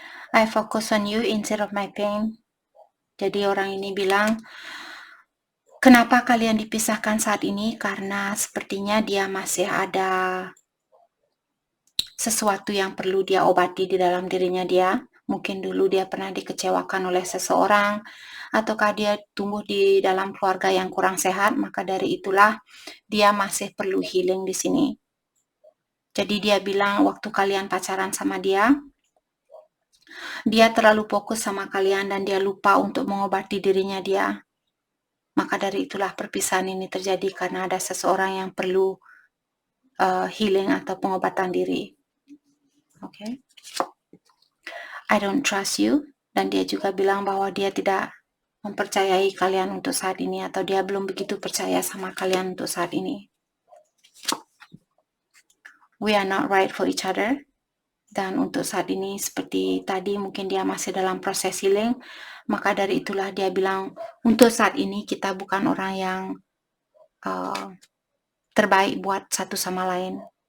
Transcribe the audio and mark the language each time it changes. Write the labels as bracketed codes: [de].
[en] I focus on you instead of my pain. [id] Jadi orang ini bilang, kenapa kalian dipisahkan saat ini? Karena sepertinya dia masih ada sesuatu yang perlu dia obati di dalam dirinya dia. Mungkin dulu dia pernah dikecewakan oleh seseorang, ataukah dia tumbuh di dalam keluarga yang kurang sehat, maka dari itulah dia masih perlu healing di sini. Jadi dia bilang waktu kalian pacaran sama dia terlalu fokus sama kalian dan dia lupa untuk mengobati dirinya dia. Maka dari itulah perpisahan ini terjadi karena ada seseorang yang perlu healing atau pengobatan diri. Okay. [en] I don't trust you. [id] Dan dia juga bilang bahwa dia tidak mempercayai kalian untuk saat ini, atau dia belum begitu percaya sama kalian untuk saat ini. [en] We are not right for each other. [id] Dan untuk saat ini seperti tadi mungkin dia masih dalam proses healing, maka dari itulah dia bilang untuk saat ini kita bukan orang yang terbaik buat satu sama lain.